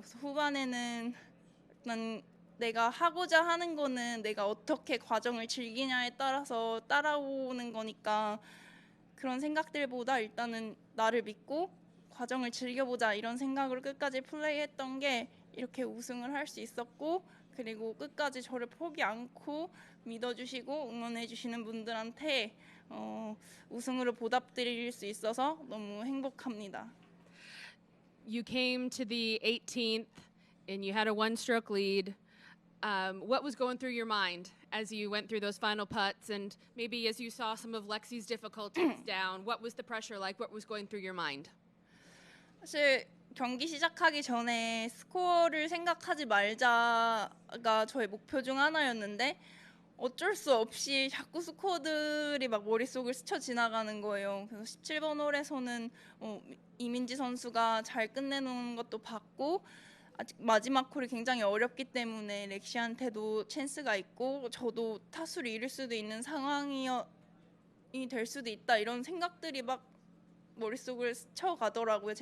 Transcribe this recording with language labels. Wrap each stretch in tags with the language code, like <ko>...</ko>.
<ko>그래서 후반에는 일단 내가 하고자 하는 거는 내가 어떻게 과정을 즐기냐에 따라서 따라오는 거니까 그런 생각들보다 일단은 나를 믿고 과정을 즐겨보자 이런 생각으로 끝까지 플레이했던 게 이렇게 우승을 할 수 있었고 그리고 끝까지 저를 포기 않고 믿어주시고 응원해주시는 분들한테 우승으로 보답드릴 수 있어서 너무 행복합니다.</ko> <en>You came to the 18th and you had a 1-stroke lead. What was going through your mind as you went through those final putts and maybe as you saw some of Lexi's difficulties down? What was the pressure like? What was going through your mind?</en> <ko>사실 경기 시작하기 전에 스코어를 생각하지 말자가 저의 목표 중 하나였는데 어쩔 수 없이 자꾸 스코어들이 막 머릿속을 스쳐 지나가는 거예요. 그래서 17번 홀에서는 이민지 선수가 잘 끝내놓은 것도 봤고 아직 마지막 홀이 굉장히 어렵기 때문에 렉시한테도 찬스가 있고 저도 타수를 잃을 수도 있는 상황이 될 수도 있다 이런 생각들이 막 머릿속을 스쳐가더라고요.</ko>